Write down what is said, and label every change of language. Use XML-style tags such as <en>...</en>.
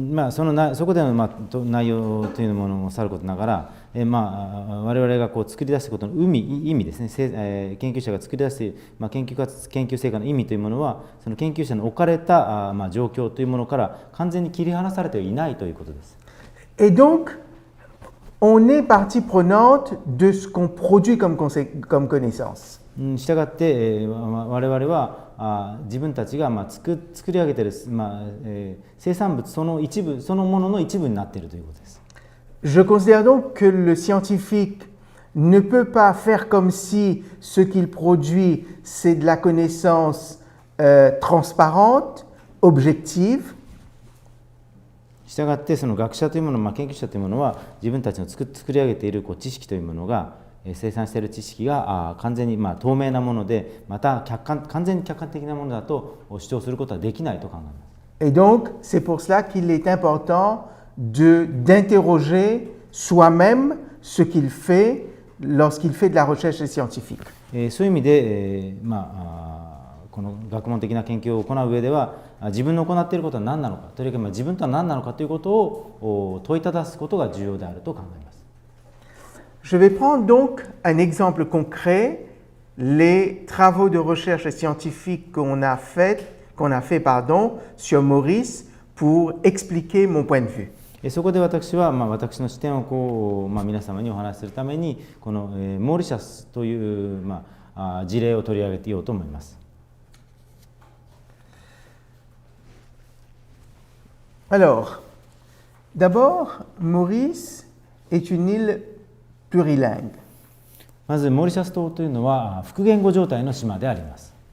<ja>そこでの内容というものもさることながら、我々が作り出すことの意味ですね、研究者が作り出す、研究成果の意味というものは、その研究者の置かれた、状況というものから完全に切り離されていないということです。</ja> <fr>Et donc, on est partie prenante de ce qu'on produit comme connaissance.</fr> <ja>したがって、我々は自分たちが作り上げている、生産物そのものの一部になっているということです。</ja> <fr>Je considère donc que le scientifique ne peut pas faire comme si ce qu'il produit, c'est de la connaissance transparente, objective.</fr> <ja>したがってその学者というもの、研究者というものは自分たちの作り上げている知識というものが、生産している知識が完全に透明なもので、また完全に客観的なものだと主張することはできないと考えます。</ja> <fr>Et donc, c'est pour cela qu'il est important d'interroger soi-même ce qu'il fait lorsqu'il fait de la recherche scientifique.</fr> <ja>そういう意味で、この学問的な研究を行う上では、自分の行っていることは何なのか、というか自分とは何なのかということを問いただすことが重要であると考えます。</ja> <fr>Je vais prendre donc un exemple concret, les travaux de recherche scientifique qu'on a fait sur Maurice pour expliquer mon point de vue.</fr> <ja>そこで私は、私の視点を皆様にお話しするために、このモーリシャスという、事例を取り上げていようと思います。</ja> <fr>Alors, D'abord, Maurice est une île plurilingue.</fr> <ja>まずモーリシャス島というのは複言語状態の島であります。</ja>